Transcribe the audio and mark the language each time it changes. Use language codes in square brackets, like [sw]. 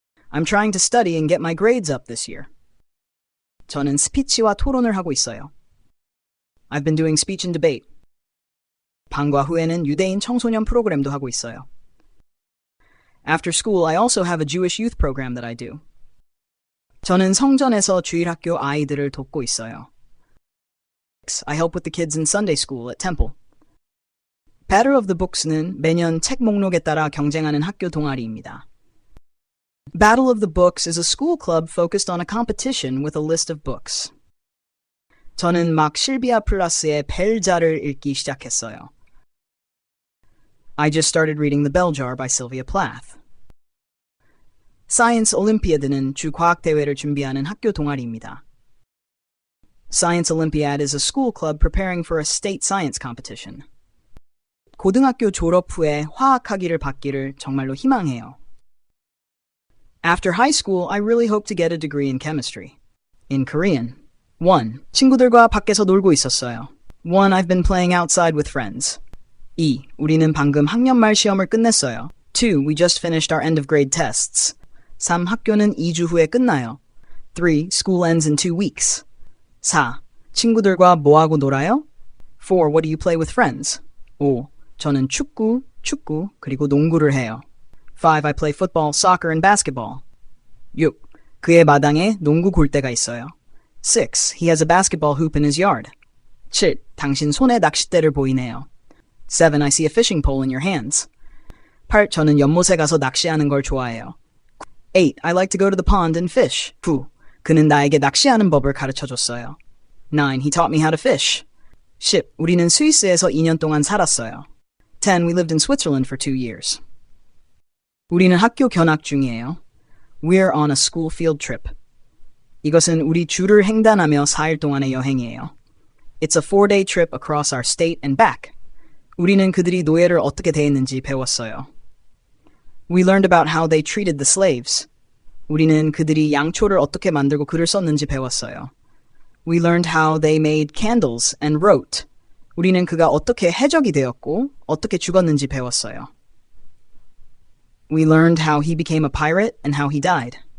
[en] I'm trying to study and get my grades up this year. [ko] 저는 스피치와 토론을 하고 있어요. [en] I've been doing speech and debate. [ko] 방과 후에는 유대인 청소년 프로그램도 하고 있어요. [en] After school, I also have a Jewish youth program that I do. [ko] 저는 성전에서 주일학교 아이들을 돕고 있어요. [en] I help with the kids in Sunday school at Temple. [ko] Battle of the Books는 매년 책 목록에 따라 경쟁하는 학교 동아리입니다. [en] Battle of the Books is a school club focused on a competition with a list of books. [ko] 저는 막 실비아 플라스의 벨자를 읽기 시작했어요. [en] I just started reading The Bell Jar by Sylvia Plath. [ko] Science Olympiad는 주 과학 대회를 준비하는 학교 동아리입니다. [en] Science Olympiad is a school club preparing for a state science competition. [ko] 고등학교 졸업 후에 화학학위를 받기를 정말로 희망해요. [en] After high school, I really hope to get a degree in chemistry. In Korean. 1. [ko] 친구들과 밖에서 놀고 있었어요. 1. [en] I've been playing outside with friends. 2. [ko] 우리는 방금 학년 말 시험을 끝냈어요. 2. [en] We just finished our end of grade tests. 3. [ko] 학교는 2주 후에 끝나요. [en] 3. School ends in 2 weeks. 4. [ko] 친구들과 뭐하고 놀아요? 4. [en] What do you play with friends? 5. [ko] 저는 축구, 그리고 농구를 해요. [en] 5. I play football, soccer, and basketball. 6. [ko] 그의 마당에 농구 골대가 있어요. 6. [en] He has a basketball hoop in his yard. 7. [ko] 당신 손에 낚싯대를 보이네요. 7. [en] I see a fishing pole in your hands. 8. [ko] 저는 연못에 가서 낚시하는 걸 좋아해요. 8. [en] I like to go to the pond and fish. 9. [ko] 그는 나에게 낚시하는 법을 가르쳐줬어요. [en] 9. He taught me how to fish. 10. [ko] 우리는 스위스에서 2년 동안 살았어요. [en] 10. We lived in Switzerland for 2 years. [ko] 우리는 학교 견학 중이에요. [en] We're on a school field trip. [ko] 이것은 우리 주를 횡단하며 4일 동안의 여행이에요. [en] It's a 4-day trip across our state and back. [ko] 우리는 그들이 노예를 어떻게 대했는지 배웠어요. [en] We learned about how they treated the slaves. [ko] 우리는 그들이 양초를 어떻게 만들고 글을 썼는지 배웠어요. [en] We learned how they made candles and wrote. [ko] 우리는 그가 어떻게 해적이 되었고 어떻게 죽었는지 배웠어요. [en] We learned how he became a pirate and how he died.